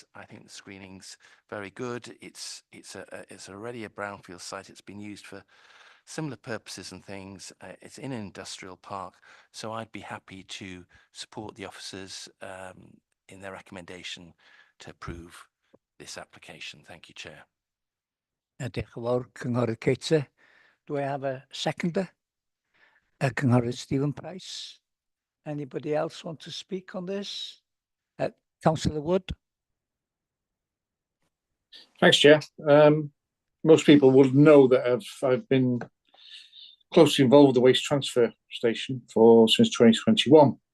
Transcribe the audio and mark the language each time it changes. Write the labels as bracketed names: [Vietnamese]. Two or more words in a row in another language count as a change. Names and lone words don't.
[English] I think the screening's very good. It's already a brownfield site. It's been used for similar purposes and things. It's in an industrial park, so I'd be happy to support the officers in their recommendation to approve this application. Thank you, Chair. [Welsh] Diolch yn fawr, Cynghorydd Cater. [English] Do I have a seconder? Cynghorydd Stephen Price. Anybody else want to speak on this? Councillor Wood. Thanks, Chair. Most people would know that I've been closely involved with the waste transfer station since 2021.